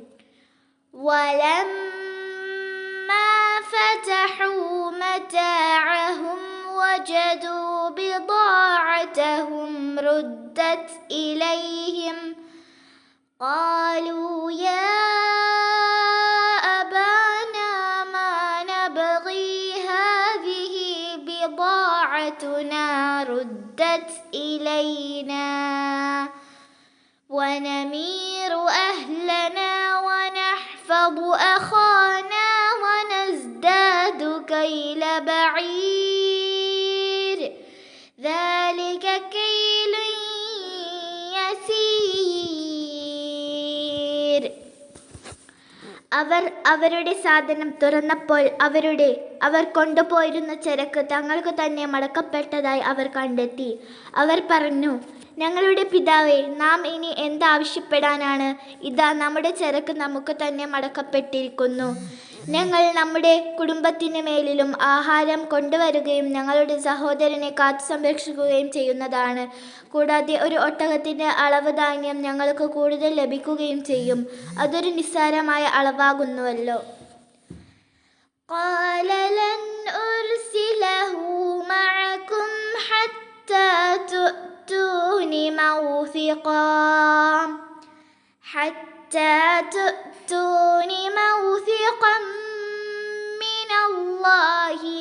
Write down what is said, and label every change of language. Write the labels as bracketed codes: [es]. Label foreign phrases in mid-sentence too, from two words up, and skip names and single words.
[ar] ولما فتحوا متاعهم وجدوا بضاعتهم ردت إليهم قالوا يا أبانا ما نبغي هذه بضاعتنا ردت إلينا ونمير أهلنا ونحفظ أخانا ونزداد كيل بعير ذلك كيل يسير. [ml] അവരുടെ സാധനം തുറന്നപ്പോൾ അവർ കൊണ്ടുപോയിരുന്ന ചരക്ക് തങ്ങൾക്ക് തന്നെ മടക്കപ്പെട്ടതായി അവർ കണ്ടെത്തി. അവർ പറഞ്ഞു, ഞങ്ങളുടെ പിതാവേ, നാം ഇനി എന്താവശ്യപ്പെടാനാണ്? ഇതാ നമ്മുടെ ചരക്ക് നമുക്ക് തന്നെ മടക്കപ്പെട്ടിരിക്കുന്നു. ഞങ്ങൾ നമ്മുടെ കുടുംബത്തിന് മേലിലും ആഹാരം കൊണ്ടുവരികയും ഞങ്ങളുടെ സഹോദരനെ കാത്തു സംരക്ഷിക്കുകയും ചെയ്യുന്നതാണ്. കൂടാതെ ഒരു ഒട്ടകത്തിൻ്റെ അളവ് ധാന്യം ഞങ്ങൾക്ക് കൂടുതൽ ലഭിക്കുകയും ചെയ്യും. അതൊരു നിസ്സാരമായ അളവാകുന്നുവല്ലോ. [ar] قال لن أرسله معكم حتى تؤتون موثقا من الله